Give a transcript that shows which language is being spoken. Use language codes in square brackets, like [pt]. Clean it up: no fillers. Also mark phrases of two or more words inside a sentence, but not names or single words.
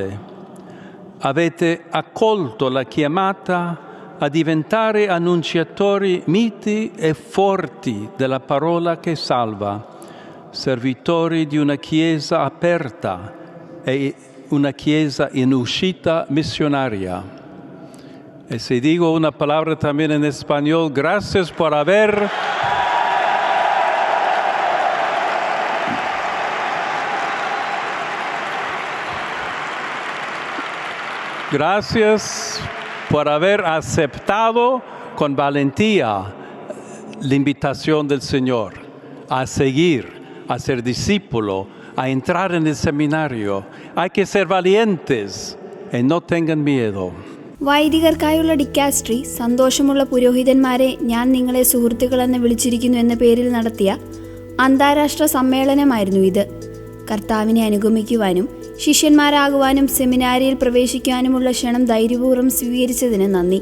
[it] Avete accolto la chiamata a diventare annunciatori miti e forti della parola che salva, servitori di una Chiesa aperta e una Chiesa in uscita missionaria. [es] E se digo una palabra también en español, gracias por haber aceptado con valentía la invitación del Señor a seguir, a ser discípulo, a entrar en el seminario. Hay que ser valientes y no tengan miedo. [ml] വൈദികർക്കായുള്ള ഡിക്കാസ്ട്രി സന്തോഷമുള്ള പുരോഹിതന്മാരെ ഞാൻ നിങ്ങളെ സുഹൃത്തുക്കളെന്ന് വിളിച്ചിരിക്കുന്നു എന്ന പേരിൽ നടത്തിയ അന്താരാഷ്ട്ര സമ്മേളനമായിരുന്നു ഇത്. കർത്താവിനെ അനുഗമിക്കുവാനും ശിഷ്യന്മാരാകുവാനും സെമിനാരിയിൽ പ്രവേശിക്കാനുമുള്ള ക്ഷണം ധൈര്യപൂർവ്വം സ്വീകരിച്ചതിന് നന്ദി.